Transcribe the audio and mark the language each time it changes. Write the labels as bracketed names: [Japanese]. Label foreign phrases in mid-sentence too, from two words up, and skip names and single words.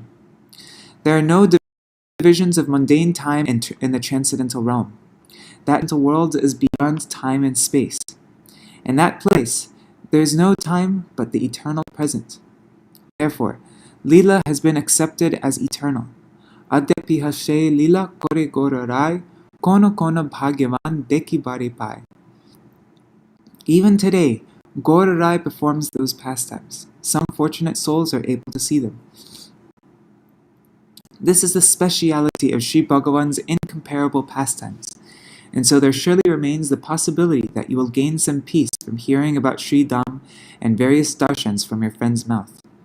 [English] There are no divisions of mundane time in the transcendental realm. That world is beyond time and space. In that place, there is no time but the eternal present. Therefore, Lila has been accepted as eternal. [Bangla] অদ্যাপিহ সেই লীলা করে গোরা রায়, কোন কোন ভাগ্যবান দেখিবারে পায়. [English] Even today, Gorarai performs those pastimes. Some fortunate souls are able to see them. This is the speciality of Sri Bhagavan's incomparable pastimes, and so there surely remains the possibility that you will gain some peace from hearing about Sri Dham and various darshans from your friend's mouth.